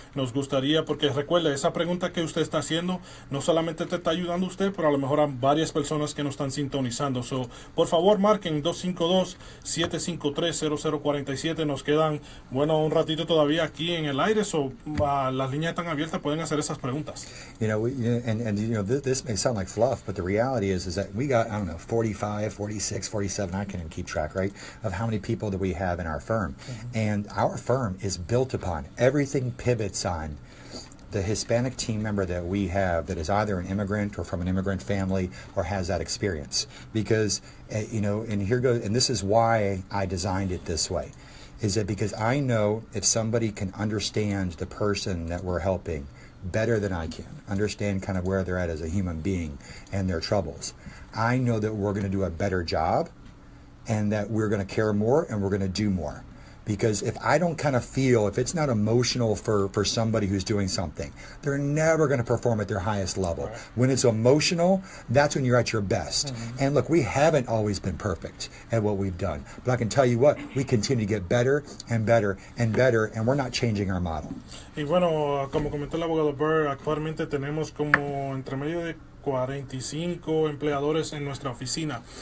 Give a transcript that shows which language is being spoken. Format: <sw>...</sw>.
<es>Nos gustaría, porque recuerde, esa pregunta que usted está haciendo no solamente te está ayudando a usted, pero a lo mejor a varias personas que nos están sintonizando. Por favor, marquen 252-753-0047. Nos quedan, un ratito todavía aquí en el aire, las líneas están abiertas, pueden hacer esas preguntas.</es> <en>You know, this may sound like fluff, but the reality is that we got, 45, 46, 47, I can't even keep track, right, of how many people that we have in our firm. And our firm is built upon, everything pivots on the Hispanic team member that we have that is either an immigrant or from an immigrant family or has that experience. Because, and this is why I designed it this way, is that because I know if somebody can understand the person that we're helping better than I can, understand kind of where they're at as a human being and their troubles, I know that we're going to do a better job and that we're going to care more and we're going to do more. Because if I don't kind of feel, if it's not emotional for somebody who's doing something, they're never going to perform at their highest level. Right. When it's emotional, that's when you're at your best. And look, we haven't always been perfect at what we've done. But I can tell you what, we continue to get better and better and better, and we're not changing our model.</en> <es>Y bueno, como comentó el abogado Burr, actualmente tenemos como entre medio de 45 empleadores en nuestra oficina.</es>